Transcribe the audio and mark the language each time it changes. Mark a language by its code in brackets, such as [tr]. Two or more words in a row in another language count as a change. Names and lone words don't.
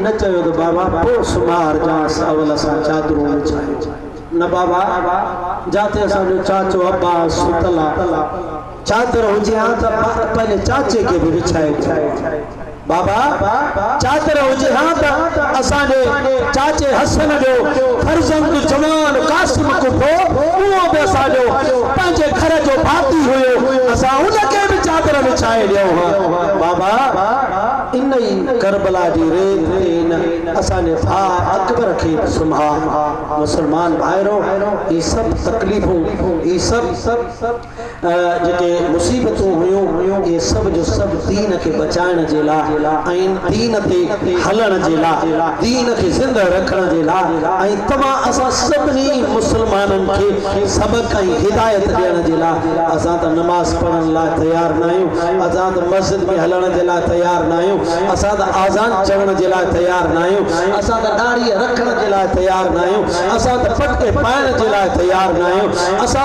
[sd] न चयो त बाबा पोइ सुमार जांसि अवल असां चादरूं विछायूं न बाबा जाते असांजो चाचो अब्बास सुतल आहे चादर हुजे हा त पंहिंजे चाचे खे बि विछाए बाबा चादर हुजे हा त असांजे चाचे हसन जो फर्ज़ंद जवान कासिम कुठो उहो बि असांजो पंहिंजे घर जो भाती हुयो असां हुनखे बि चादर विछाए ॾियूं हा बाबा इन ई करबला जी रेत ते इन असांजे भाउ अकबर खे संभाल मुसलमान भाइरो ये सब तकलीफ़ूं ये सब जेके मुसीबतूं हुयूं ये सब जो सब दीन खे बचाइण जे लाइ ऐं दीन ते हलण जे लाइ दीन खे ज़िंदा रखण जे लाइ ऐं तमां असां सभिनी मुसलमाननि खे सबक़ ऐं हिदायत ॾियण जे लाइ असां त नमाज़ पढ़ण लाइ तयार न आहियूं असां त मस्जिद में हलण जे लाइ तयार न आहियूं असां त आज़ान चवण जे लाइ तयार न आहियूं असां त दाढ़ी रखण जे लाइ तयार न आहियूं असां त पटके पाइण जे लाइ तयार न आहियूं असां